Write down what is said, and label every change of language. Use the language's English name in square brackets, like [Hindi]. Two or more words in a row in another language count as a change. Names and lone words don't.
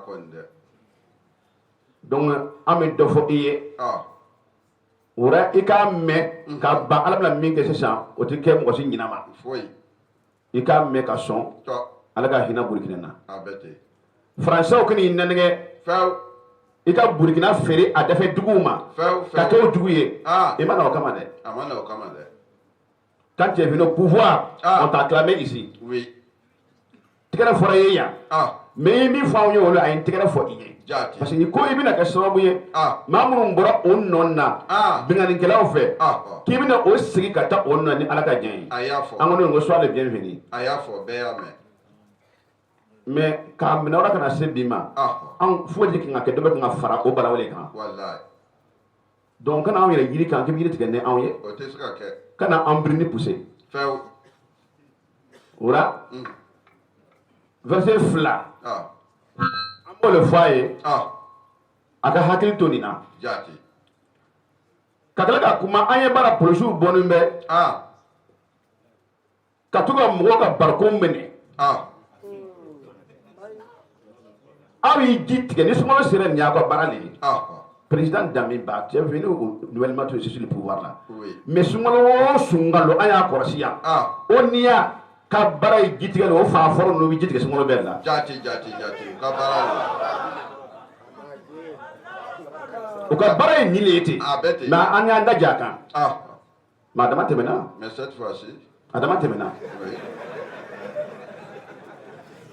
[Bambara] donc an bɛ dɔ fɔ i ye o la i k'a mɛn ka ban ala bɛna min kɛ sisan o tɛ kɛ mɔgɔ si ɲinɛ ma i k'a mɛn ka sɔn ala ka hinɛ burukina na faransɛw k'i nɛnɛgɛ i ka burukina feere a dafɛ duguw ma ka kɛ o dugu ye i ma na o kama dɛ [French] quand tu es venu au pouvoir on t'a acclamé ici [Bambara] tigɛrɛ fɔra i ye yan mais i min fɔ anw ye olu a ye n tigɛrɛ fɔ i ye [French] parce que [Bambara] ko i bɛna kɛ sababu ye maa minnu bɔra o nɔ na bingannikɛlaw fɛ k'i bɛna o sigi ka taa o nɔ ni ala ka diɲɛ ye an ko ne ko [French] sois le bienvenu [Bambara] mais k'a minɛ o la ka na se bi ma an foyi de kan ka kɛ dɔ bɛ kan ka fara o balawale kan donc kana anw yɛrɛ yiri kan k'i bɛ yiri tigɛ ni anw ye kana an birini pousser o la verset 2 an b'o le fɔ a ye a ka hakili to nin na ka tila ka kuma an ye baara polisiw bɔnnen bɛ ka to ka mɔgɔw ka bariko minɛ aw y'i ji tigɛ ni sunkalo sera nin y'aw ka baara de ye [French] président Damiba tu es venu nouvellement tu es sur le pouvoir là [Bambara] mais sunkalo o sunkalo an y'a kɔlɔsi yan o n'i y'a ka baara ye ji tigɛ o fan fɔlɔ ninnu bɛ ji tigɛ sunkalo bɛɛ la ka baara ye nin de ye ten mais an y'an da ja kan mais a dama tɛmɛna